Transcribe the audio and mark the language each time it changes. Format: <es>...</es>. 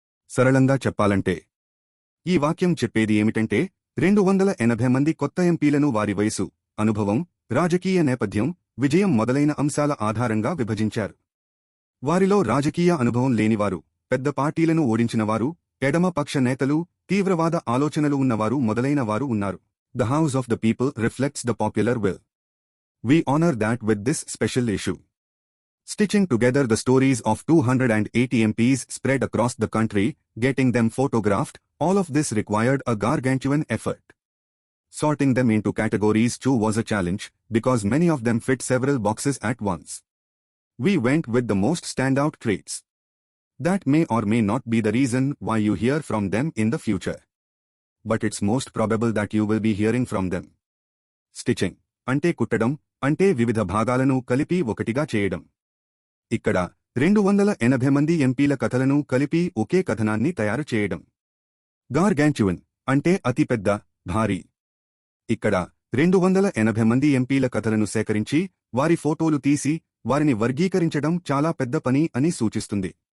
<te>సరళంగా చెప్పాలంటే ఈ వాక్యం చెప్పేది ఏమిటంటే 280 మంది కొత్త ఎంపీలను వారి వయసు, అనుభవం, రాజకీయ నేపథ్యం, విజయం మొదలైన అంశాల ఆధారంగా విభజించారు. వారిలో రాజకీయ అనుభవం లేనివారు, పెద్ద పార్టీలను ఓడించినవారు, ఎడమ పక్ష నేతలు, తీవ్రవాద ఆలోచనలు ఉన్నవారు మొదలైన వారు ఉన్నారు.</te> <en>The House of the People reflects the popular will. We honor that with this special issue. Stitching together the stories of 280 MPs spread across the country, getting them photographed, all of this required a gargantuan effort. Sorting them into categories too was a challenge, because many of them fit several boxes at once. We went with the most standout traits. That may or may not be the reason why you hear from them in the future. But it's most probable that you will be hearing from them. Stitching.</en> <te>అంటే కుట్టడం, అంటే వివిధ భాగాలను కలిపి ఒకటిగా చేయడం. ఇక్కడ 280 మంది ఎంపీల కథలను కలిపి ఒకే కథనాన్ని తయారు చేయడం. గార్గాంచువన్ అంటే అతిపెద్ద, భారీ. ఇక్కడ 280 మంది ఎంపీల కథలను సేకరించి, వారి ఫోటోలు తీసి, వారిని వర్గీకరించడం చాలా పెద్ద పని అని సూచిస్తుంది.</te>